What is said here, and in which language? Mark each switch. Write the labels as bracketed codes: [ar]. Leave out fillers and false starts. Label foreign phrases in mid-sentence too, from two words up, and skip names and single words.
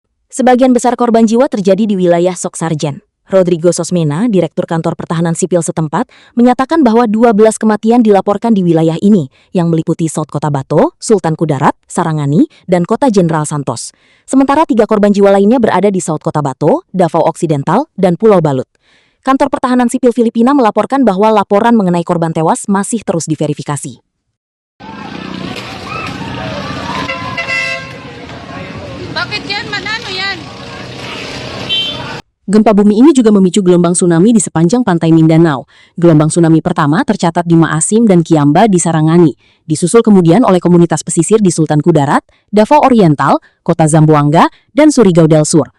[id] Sebagian besar korban jiwa terjadi di wilayah Soksarjen. Rodrigo Sosmena, Direktur Kantor Pertahanan Sipil setempat, menyatakan bahwa 12 kematian dilaporkan di wilayah ini, yang meliputi South Cotabato, Sultan Kudarat, Sarangani, dan Kota General Santos. Sementara 3 korban jiwa lainnya berada di South Cotabato, Davao Occidental, dan Pulau Balut. Kantor Pertahanan Sipil Filipina melaporkan bahwa laporan mengenai korban tewas masih terus diverifikasi. [tl] Bakit yan? Manano yan? [id] Gempa bumi ini juga memicu gelombang tsunami di sepanjang pantai Mindanao. Gelombang tsunami pertama tercatat di Maasim dan Kiamba di Sarangani, disusul kemudian oleh komunitas pesisir di Sultan Kudarat, Davao Oriental, Kota Zamboanga, dan Surigao del Sur.